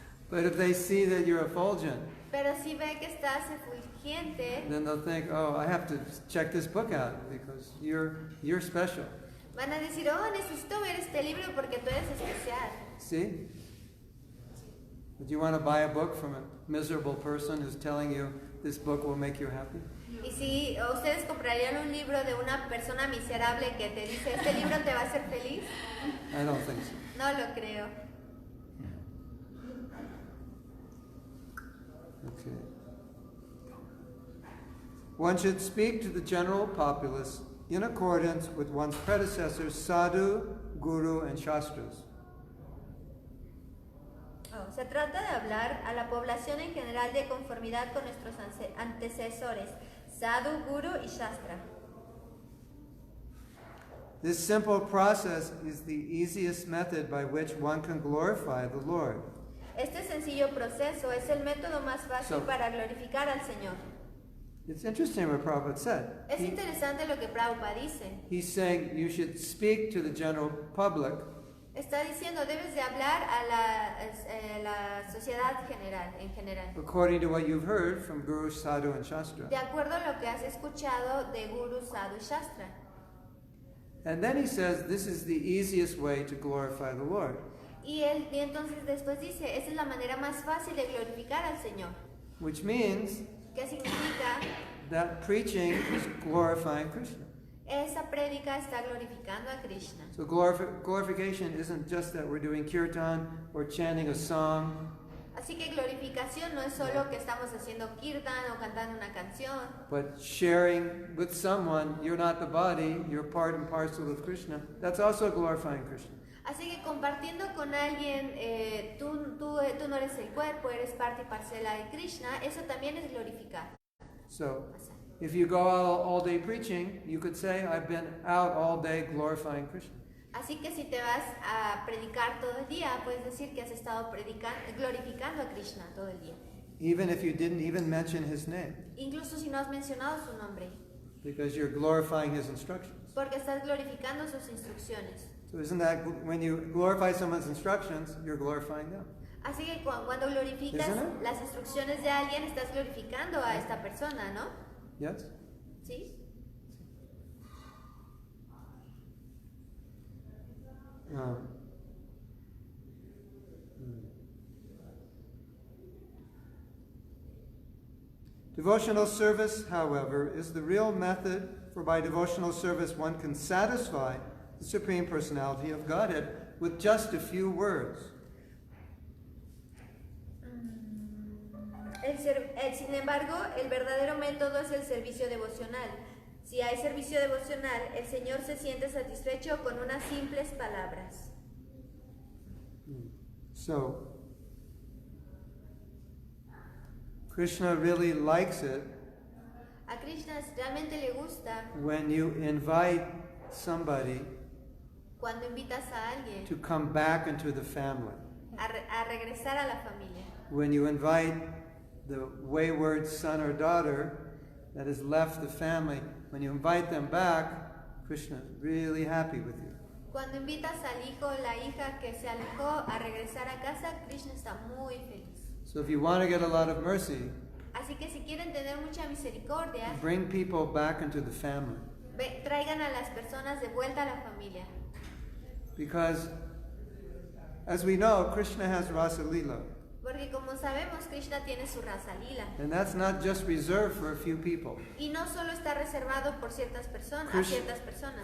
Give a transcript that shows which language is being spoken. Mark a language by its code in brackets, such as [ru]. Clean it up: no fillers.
[en] But if they see that you're effulgent, [es] Pero si ve que estás efulgente, [en] then they'll think, oh, I have to check this book out because you're special. [es] van a decir, oh, necesito ver este libro porque tú eres especial. [en] See? But you want to buy a book from a miserable person who's telling you this book will make you happy? [es] Y si ustedes comprarían un libro de una persona miserable que te dice, este libro te va a hacer feliz, [en] I don't think so. [es] no lo creo. [en] Okay. One should speak to the general populace in accordance with one's predecessors, sadhu, guru, and shastras. [es] Se trata de hablar a la población en general de conformidad con nuestros antecesores, sadhu, guru y shastra. [en] This simple process is the easiest method by which one can glorify the Lord. [es] Este sencillo proceso es el método más fácil para glorificar al Señor. [en] It's interesting what Prabhupada said. [es] Es interesante lo que Prabhupada dice. [en] He's saying you should speak to the general public [es] Está diciendo, debes de hablar a la sociedad en general, [en] according to what you've heard from Guru, Sadhu, and Shastra. [es] de acuerdo a lo que has escuchado de Guru, Sadhu y Shastra. [en] And then he says this is the easiest way to glorify the Lord. [es] Y entonces después dice, esa es la manera más fácil de glorificar al Señor. [en] Which means [es] ¿Qué significa? [en] that preaching is glorifying Krishna. [es] Esa prédica está glorificando a Krishna. [en] So glorification isn't just that we're doing kirtan or chanting a song, [es] Así que glorificación no es solo que estamos haciendo kirtan o cantando una canción, [en] but sharing with someone. You're not the body, you're part and parcel of Krishna. That's also glorifying Krishna. [es] así que compartiendo con alguien, tú no eres el cuerpo, eres parte y parcela de Krishna, eso también es glorificar. [en] So if you go out all day preaching, you could say, I've been out all day glorifying Krishna. [es] Así que si te vas a predicar todo el día, puedes decir que has estado glorificando a Krishna todo el día. [en] Even if you didn't even mention his name, [es] Incluso si no has mencionado su nombre, [en] because you're glorifying his instructions. [es] porque estás glorificando sus instrucciones. [en] So isn't that, when you glorify someone's instructions, you're glorifying them? [es] Así que cuando glorificas [en] Isn't it? [es] las instrucciones de alguien, estás glorificando a esta persona, ¿no? [en] Yes? [es] ¿Sí? [en] Devotional service, however, is the real method for by devotional service one can satisfy the Supreme Personality of Godhead with just a few words. [es] Sin embargo, el verdadero método es el servicio devocional. Si hay servicio devocional, el Señor se siente satisfecho con unas simples palabras. [en] So, Krishna really likes it [es] A Krishna realmente le gusta [en] when you invite somebody [es] cuando invitas a alguien [en] to come back into the family. [es] a regresar a la familia. [en] When you invite the wayward son or daughter that has left the family, when you invite them back, Krishna is really happy with you. [es] Cuando invitas al hijo o la hija que se alejó a regresar a casa, Krishna está muy feliz. [en] So if you want to get a lot of mercy, [es] Así que si quieren tener mucha misericordia, [en] bring people back into the family. [es] traigan a las personas de vuelta a la familia. [en] Because, as we know, Krishna has Rasa Lila. [es] Porque como sabemos, Krishna tiene su rasa lila. [en] And that's not just reserved for a few people. [es] Y no solo está reservado por ciertas personas, a ciertas personas.